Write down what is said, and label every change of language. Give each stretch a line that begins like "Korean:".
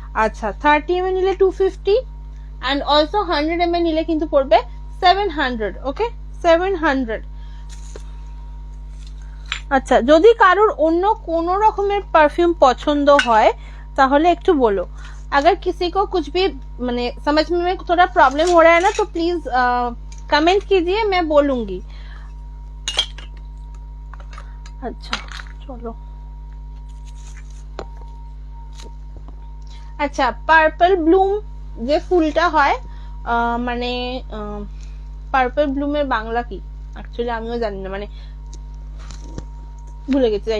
Bangla: আচ্ছা, 30 ml নিলে 250 and also 100 ml নিলে কিন্তু পড়বে 700। ওকে, 700। আচ্ছা, যদি কারোর অন্য কোনো রকমের পারফিউম পছন্দ হয় তাহলে একটু বলো।
Hindi: अगर किसी को कुछ भी मैंने समझ में थोड़ा प्रॉब्लम हो रहा है ना तो प्लीज कमेंट कीजिए, मैं बोलूंगी। अच्छा चलो,
Bangla: আচ্ছা, পার্পল ব্লুম যে ফুলটা হয় মানে পার্পল ব্লুমের বাংলা কি অ্যাকচুয়ালি আমিও জানি না, মানে ভুলে গেছি।